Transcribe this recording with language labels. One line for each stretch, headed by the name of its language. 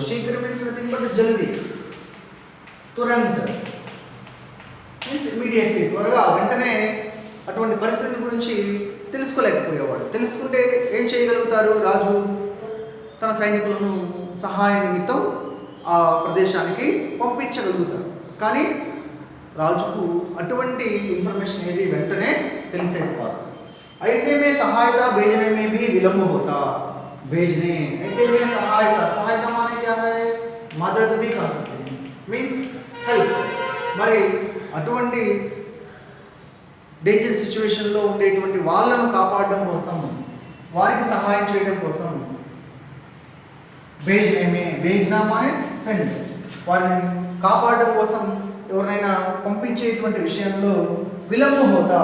Telugu: శీఘ్ర
English: means nothing but
Telugu: జల్దీ, తురంత్ means immediately, త్వరగా, వెంటనే అటువంటి పరిస్థితి గురించి తెలుసుకోలేకపోయేవాడు. తెలుసుకుంటే ఏం చేయగలుగుతారు? రాజు తన సైనికులను సహాయ నిమిత్తం ఆ ప్రదేశానికి పంపించగలుగుతారు. కానీ రాజుకు అటువంటి ఇన్ఫర్మేషన్ ఏది వెంటనే తెలిసేది కాదు.
Hindi: ऐसे में सहायता भेजने में भी विलंब होता. भेजने, ऐसे में सहायता माने क्या है? मदद भी कह सकते हैं, मीन्स हेल्प.
Telugu: మరి అటువంటి డేంజర్ సిచ్యువేషన్లో ఉండేటువంటి వాళ్ళను కాపాడడం కోసం, వారికి సహాయం చేయడం కోసం भेजना माने సెండ్, వారిని కాపాడడం కోసం ఎవరైనా పంపించేటువంటి విషయంలో విలంబం హోతా.